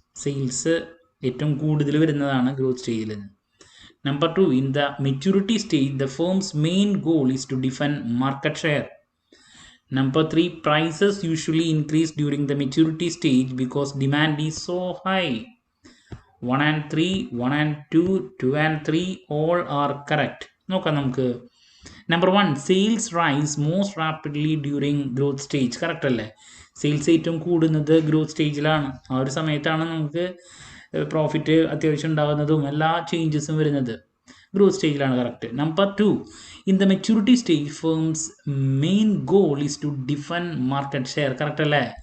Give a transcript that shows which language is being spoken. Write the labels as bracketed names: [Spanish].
[Malayalam] Sales ഏറ്റവും കൂടുതൽ വരുന്നതാണ് ഗ്രോത്ത് സ്റ്റേജിൽ. [English] Number 2, in the maturity stage the firm's main goal is to defend market share. Number 3, prices usually increase during the maturity stage because demand is so high. 1 and 3, 1 and 2, 2 and 3, all are correct. [Malayalam] നോക്കാം നമുക്ക്. [English] Number 1, sales rise most rapidly during growth stage. [Malayalam] Correct അല്ലേ? Sales ഏറ്റവും കൂടുന്നത് growth സ്റ്റേജിലാണ്. ആ ഒരു സമയത്താണ് നമുക്ക് പ്രോഫിറ്റ് അത്യാവശ്യം ഉണ്ടാകുന്നതും എല്ലാ ചേഞ്ചസും വരുന്നത് ഗ്രോത്ത് സ്റ്റേജിലാണ്. Correct. [English] Number 2, in the maturity stage firms main goal is to defend market share. [Malayalam] Correct അല്ലേ?